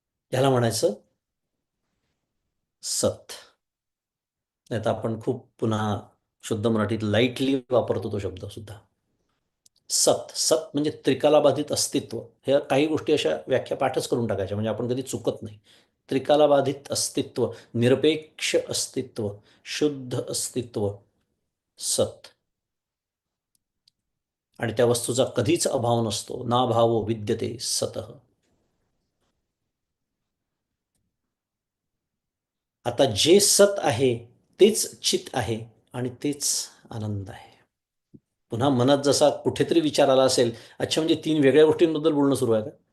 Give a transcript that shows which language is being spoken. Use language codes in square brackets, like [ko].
[mr] ह्याला म्हणायचं सत. नाही तर आपण खूप पुन्हा शुद्ध मराठीत लाईटली वापरतो तो शब्द सुद्धा. सत, सत म्हणजे त्रिकालाबाधित अस्तित्व. ह्या काही गोष्टी अशा व्याख्या पाठच करून टाकायच्या म्हणजे आपण कधी चुकत नाही. त्रिकालाबाधित अस्तित्व, निरपेक्ष अस्तित्व, शुद्ध अस्तित्व, सत. आणि त्या वस्तूचा कधीच अभाव नसतो. [sa] ना भावो विद्यते सतः. [mr] आता जे सत आहे तेच चित आहे आणि तेच आनंद आहे. पुन्हा मनात जसा कुठेतरी विचार आला असेल, अच्छा म्हणजे तीन वेगळ्या गोष्टींबद्दल बोलणं सुरू आहे का?